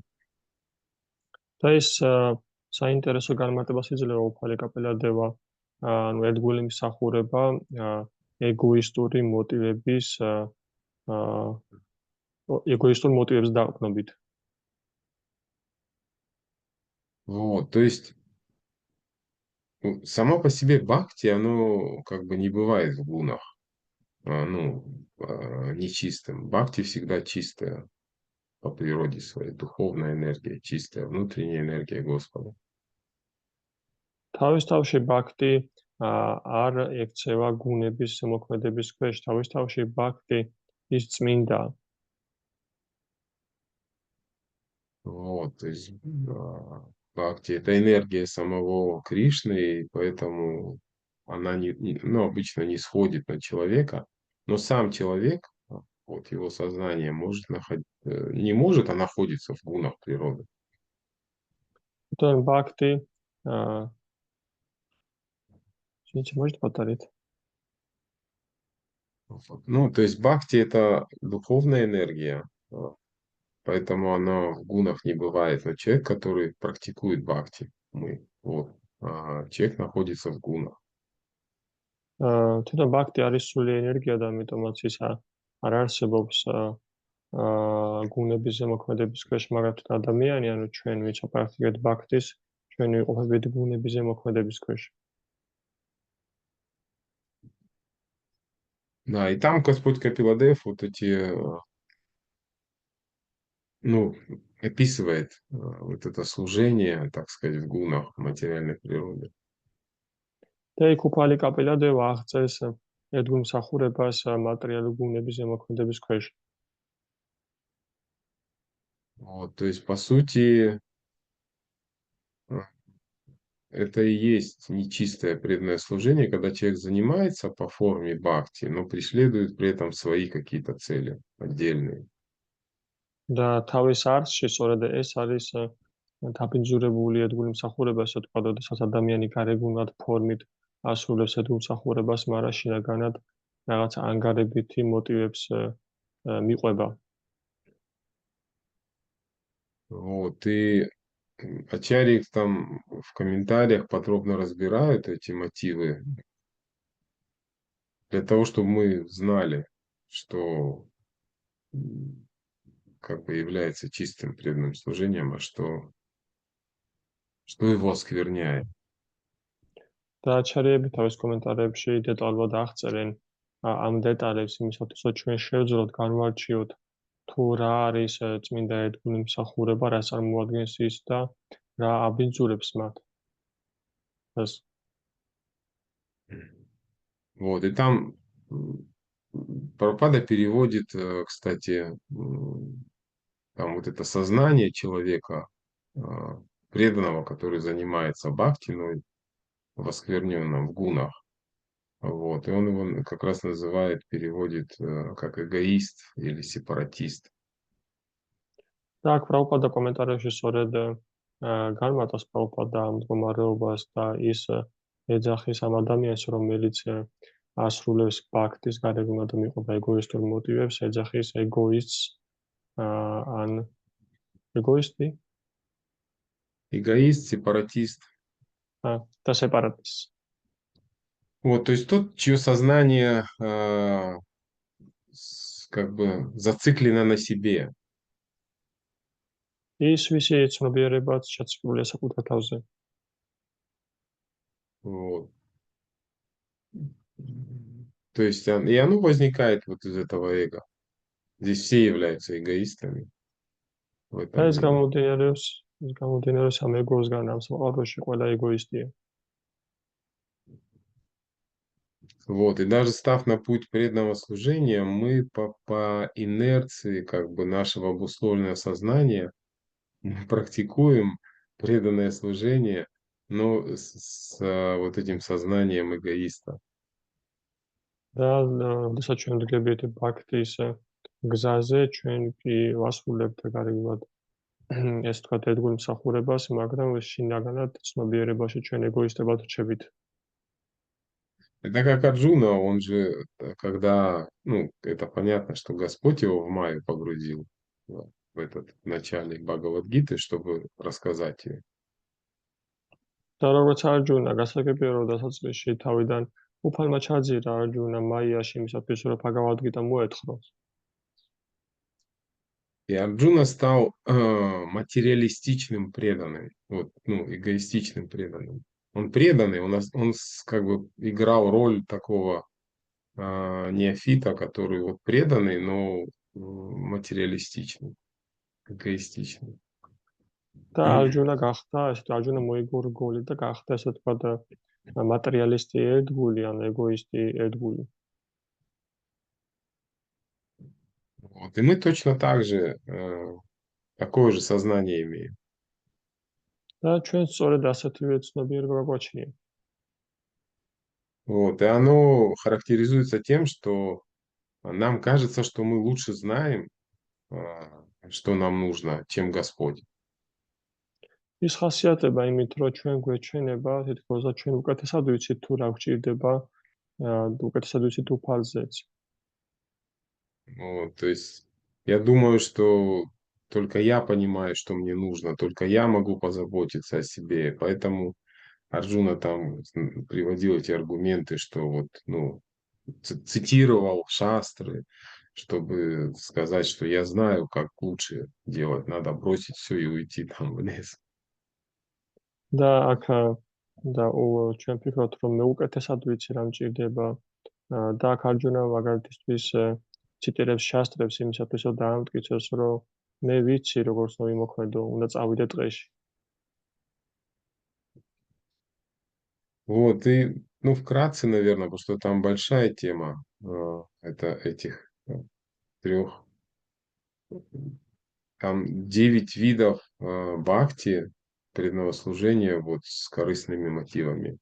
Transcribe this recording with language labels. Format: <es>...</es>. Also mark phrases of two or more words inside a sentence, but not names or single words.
<ka>და ის საინტერესო განმარტებას იძლევა უფალი კაპელადევა, ანუ ერთგული მსახურება ეგოისტური მოტივების დაყრდნობით.</ka> <ru>Вот, то есть само по себе бхакти, оно как бы не бывает в гунах, нечистым. Бхакти всегда чистая по природе своей, духовная энергия, чистая внутренняя энергия Господа.</ru> <ka>თავის თავში ბhakti არ ექცევა გუნების მოქმედების ქვეშ, თავის თავში ბhakti ის წმინდა.</ka> <ru>Вот, то есть бхакти это энергия самого Кришны, и поэтому она обычно не сходит на человека, но сам человек, вот его сознание не может, а находится в гунах природы. Тон бхакти, можете повторить? То есть бхакти это духовная энергия, поэтому она в гунах не бывает. Но человек, который практикует бхакти, человек находится в гунах.</ru> <ka>თუნდაც ბhakti არის სული ენერგია და ამიტომაც ის არ არსებობს გუნების ზემოქმედების ქვეშ, მაგრამ თუ ადამიანი, ანუ ჩვენ ვინც ვაპრაქტიკებთ ბhaktis, ჩვენ ვიყოფებით გუნების ზემოქმედების ქვეშ.</ka> <ru>Да, и там Господь Капиладев вот эти, описывает вот это служение, так сказать, в гунах материальной природы.</ru> <ka>და იქ უფალი კაპელადევა აღწერს ერთგულ მსახურებას მატერიალური გუნების ზემოქმედების ქვეშ.</ka> <ru>Вот, то есть, по сути, это и есть нечистое преданное служение, когда человек занимается по форме бхакти, но преследует при этом свои какие-то цели отдельные.</ru> <ka>და თავის არცში სწორედ ეს არის დაბინძურებული ერთგული მსახურება, ასე თქვა, როდესაც ადამიანი გარეგნულად ფორმით ასრულებს ერთგულ მსახურებას, მაგრამ შინაგანად რაღაც ანგარებითი მოტივებს მიყვება.</ka> <ru>Вот, и Ачарьи там в комментариях подробно разбирают эти мотивы для того, чтобы мы знали, что как бы является чистым преданным служением, а что его оскверняет.</ru> <ka>და აჩარიები თავის კომენტარებში დეტალურად აღწერენ ამ დეტალებს იმისათვის, რომ ჩვენ შევძლებთ განვარჩიოთ თუ რა არის წმინდა ერთგული მსახურება, რა წარმოადგენს ის და რა აბინძურებს მათ.</ka> <ru>Вот, и там Прабхупада переводит, кстати, там вот это сознание человека, преданного, который занимается бхакти, в оскверненном, в гунах. Вот, и он его как раз называет, переводит как эгоист или сепаратист.</ru> <ka>და აქ პრაბჰუპადა კომენტარებში სწორედ განმარტავს პრაბჰუპადა ამ მდგომარეობას და ის ეძახის ამ ადამიანს, რომელიც ასრულებს ბაქტის გარეგნულად მიყვება ეგოისტურ მოტივებს, ეძახის ეგოისტს ან ეგოისტი</ka> <ru>Эгоист, сепаратист.</ru> <ka>და სეპარატისტს.</ka> <ru>Вот, то есть тот, чье сознание как бы зациклено на себе.</ru> <ka>ის ვისი ცნობიერებაც შეთქმულია საკუთარ თავზე.</ka> <ru>Вот. То есть и оно возникает вот из этого эго. Здесь все являются эгоистами. В этом</ru> <ka>და ეს</ka> <ru>мире.</ru> <ka>გამომდინარეობს ამ ეგოსგან, ამ სამყაროში ყველა ეგოისტია.</ka> <ru>Вот, и даже став на путь преданного служения, мы по инерции как бы нашего обусловленного сознания мы практикуем преданное служение, но с вот этим сознанием эгоиста.</ru> <ka>და როდესაც ჩვენ ვდგებით ბაქტის გზაზე, ჩვენ კი ვასრულებთ გარეგნულად ეს თქვა ერთგულ მსახურებას, მაგრამ შინაგანად ცნობიერებაში ჩვენ ეგოისტებად რჩებით.</ka> <ru>Это как Арджуна, он же, когда, ну, это понятно, что Господь его в Майю погрузил в этот начальник Бхагавад-гиты, чтобы рассказать ее.</ru> <ka>და როგორც არჯუნა გასაგებია, რომ დასაწყისში თავიდან უფალმა ჩაძირა არჯუნა მაიაში იმისათვის, რომ ბhagavad-gita მოეთხრო.</ka> <ru>И Арджуна стал материалистичным преданным, вот, ну, эгоистичным преданным. Он преданный, он как бы играл роль такого неофита, который вот преданный, но материалистичный, эгоистичный.</ru> <ka>და არჯუნა გახდა, ესეთ არჯუნა მოიგორგოლი და გახდა ესე თქვა მატერიალისტი ერთგული ან ეგოისტი ერთგული.</ka> <ru>Вот. И мы точно так же такое же сознание имеем.</ru> <ka>და ჩვენ სწორედ ასეთივე ცნობიერება გვაჩნია.</ka> <ru>Вот. И оно характеризуется тем, что нам кажется, что мы лучше знаем, что нам нужно, чем Господь.</ru> <ka>ის ხასიათება იმით, რომ ჩვენ გვეჩვენება, თითქოს ჩვენ უკეთესად ვიცით თუ რა გვჭირდება, უკეთესად ვიცით უფალზეც.</ka> <ru>Вот, то есть я думаю, что только я понимаю, что мне нужно, только я могу позаботиться о себе. Поэтому Арджуна там приводил эти аргументы, что вот, ну, цитировал шастры, чтобы сказать, что я знаю, как лучше делать. Надо бросить все и уйти там в лес.</ru> <ka>და აქ და ჩვენ ვფიქრობთ, რომ მე უკეთესად ვიცი რა მჭირდება და აქ არჯუნა მაგალითისთვის ციტირებს შასტრებს იმისათვის, რომ დაამტკიცოს, რომ მე ვიცი, როგორც მომიმოქმედო, უნდა წავიდე ტყეში.</ka> <ru>Вот, и, ну, вкратце, наверное, потому что там большая тема, это этих 3, там 9 видов бхакти, преданного служения, вот, с корыстными мотивами.</ru>